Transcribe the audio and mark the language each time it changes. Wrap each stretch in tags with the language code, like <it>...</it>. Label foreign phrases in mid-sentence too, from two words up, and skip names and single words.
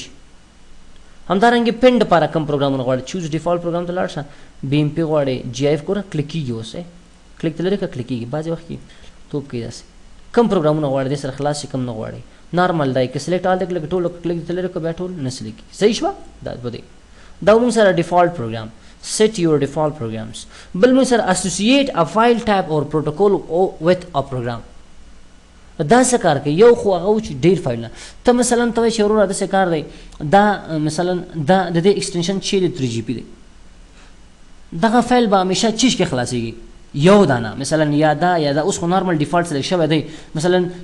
<ps>همدارنګې پین دپاره کوم پروګرامونه غواړي</ps> <en>choose default program</en> <ps>ته لاړ شه BMP غواړې GIF ګوره کلیک کېږي اوس کلیک ته لرې کړه کلیک کېږي. بعضې وخت کې توپ کوي داسې کم پروګرامونه غواړي دې سره خلاص شي کم نه غواړي نارمل دی که</ps> <en>select all</en> <ps>دی کلیک ټول کلیک ته لرې کړه بیا ټول نه سلیکټ کېږي. صحیح شوه دا به دی دا موږ سره</ps> <en>default program set your default programs.</en> <ps>بل موږ سره</ps> <en>associate a file type or protocol with a program.</en> <ps>دا څه کار کوي یو خو هغه و چې ډېر فایلونه ته مثلا ته وایې چې وروره داسې کار دی دا مثلا دا د دې ایکسټنشن چې دی 3GB دی دغه فایل به همیشه چیش کې خلاصېږي یو دانه مثلا یا دا اوس خو نارمل</ps> <en>default select</en> <ps>شوی دی مثلا</ps>